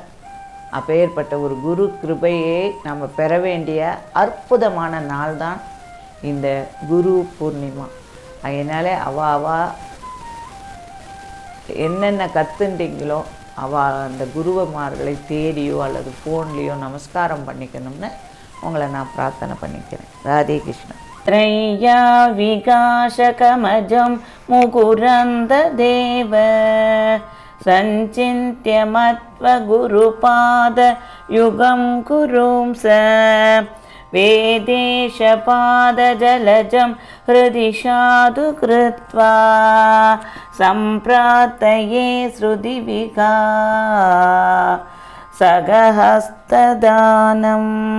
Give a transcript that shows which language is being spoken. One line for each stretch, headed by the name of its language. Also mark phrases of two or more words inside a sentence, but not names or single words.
Tamil: அப்பேற்பட்ட ஒரு குரு கிருபையை நம்ம பெற வேண்டிய அற்புதமான நாள் தான் இந்த குரு பூர்ணிமா. அதனால அவா என்னென்ன கற்றுட்டீங்களோ அந்த குருவமார்களை தேடியோ அல்லது ஃபோன்லேயோ நமஸ்காரம் பண்ணிக்கணும்னு உங்களை நான் பிரார்த்தனை பண்ணிக்கிறேன். ராதே கிருஷ்ணா.
Sanskrit: त्रय्या विकाशकमजं मुकुरन्ददेव सञ्चिन्त्य मत्वगुरुपादयुगं कुरुंस वेदेशपादजलजं हृदि साधु कृत्वा सम्प्रार्थये श्रुतिविका सगहस्तदानम्